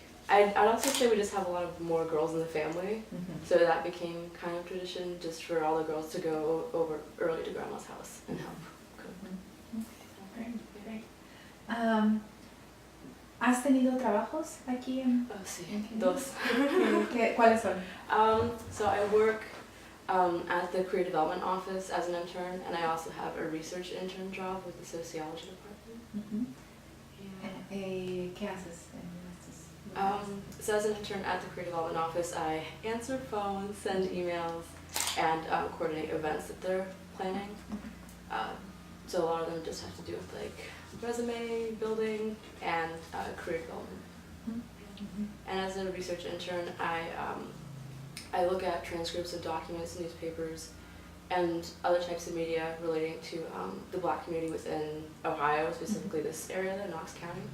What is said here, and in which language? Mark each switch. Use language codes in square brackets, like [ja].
[en] I'd also say we just have a lot of more girls in the family, Mm-hmm. so that became kind of tradition just for all the girls to go over early to grandma's house and help cook. Great, great. [es] ¿Has tenido trabajos aquí en Oh, sí, en dos. ¿Cuáles son? [en] So I work at the Career Development Office as an intern, and I also have a research intern job with the Sociology Department. Mm-hmm. Yeah. [es] ¿Qué haces en estos lugares? [en] So as an intern at the Career Development Office, I answer phones, send emails, and coordinate events that they're planning. So a lot of them just have to do with like resume building and career development. Mm-hmm. And as a research intern, I look at transcripts of documents, newspapers, and other types of media relating to the Black community within Ohio, specifically this area, the Knox County.